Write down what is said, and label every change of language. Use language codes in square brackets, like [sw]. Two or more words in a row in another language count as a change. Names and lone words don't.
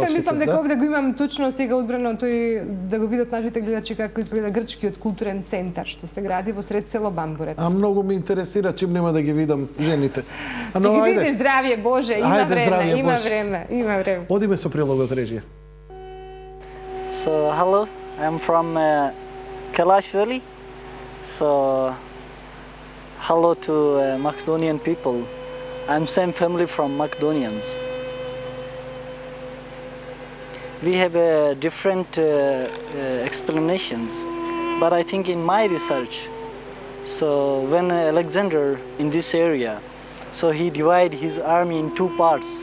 [mk] Меѓутоа, мислам дека овде го имам точно сега одбрано тој да го видат нашите гледачи како изгледа грчкиот културен центар што се гради во сред село Бамбурет. Многу ме интересира, чим нема да ги видам жените. Ќе ги видиш, здравје Боже, има време. Одиме со прилогот режија. [en] So hello, I'm from Kailash Valley. So hello to Macedonian people. I'm same family from Macedonians. We have different explanations, but I think in my research, so when Alexander in this area, so he divided his army in two parts.